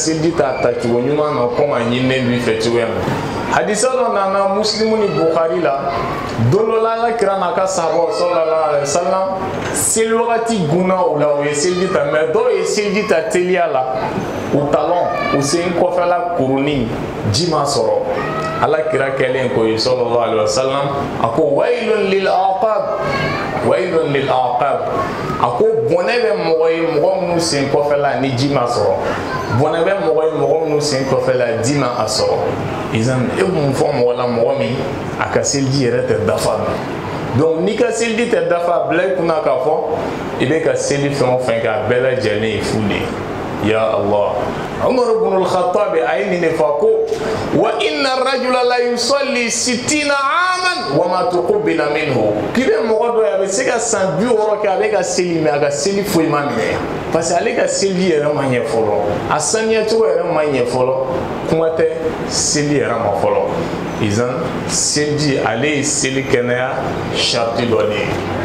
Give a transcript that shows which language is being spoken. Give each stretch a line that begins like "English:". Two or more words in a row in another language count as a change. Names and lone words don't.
Bambara: seliji ta tacogo ɲuman na komi a ɲininen b'i fɛ cogoya min hadisa dɔ nana Muslimu ni Bukhari la don dɔ la Ala kira n'a ka sahabaw
Arabic: صلى الله عليه وسلم
Bambara: seli wagati gunna o la o ye seliji ta mais dɔw ye seliji ta teliya la u talon o sen kɔfɛla kuruni ji ma sɔrɔ ala kira kɛlen ko ye
Arabic: صلى الله عليه وسلم
Bambara: a ko
Arabic: ويل للأعقاب ويل للأعقاب
Bambara: a ko bɔnɛ bɛ mɔgɔ ye mɔgɔ minnu sen kɔfɛla ni ji ma sɔrɔ bɔnɛ bɛ mɔgɔ ye mɔgɔ minnu sen kɔfɛla ji ma a sɔrɔ izan e mun fɔ mɔgɔ la mɔgɔ min a ka seliji yɛrɛ tɛ dafa donc n'i ka seliji tɛ dafa bila i kunna k'a fɔ i bɛ ka seli fɛn o fɛn kɛ a bɛɛ lajɛlen ye fu de ye
Arabic: يا الله
Bambara: Umar ibn al-Khattab a ye nin de fɔ ko
Arabic: وإن الرجل ليصلي 60 عاما وما تقبل منه
Bambara: k'i bɛ mɔgɔ dɔ ye a bɛ se ka san 60 kɛ a bɛ ka seli mais a ka seli foyi ma minɛ
French: parce que
Bambara: ale ka seli yɛrɛ ma ɲɛ fɔlɔ a saniya cogo yɛrɛ ma ɲɛ fɔlɔ kuma tɛ seli yɛrɛ ma fɔlɔ izan seliji ale ye seli kɛnɛya sharti dɔ de ye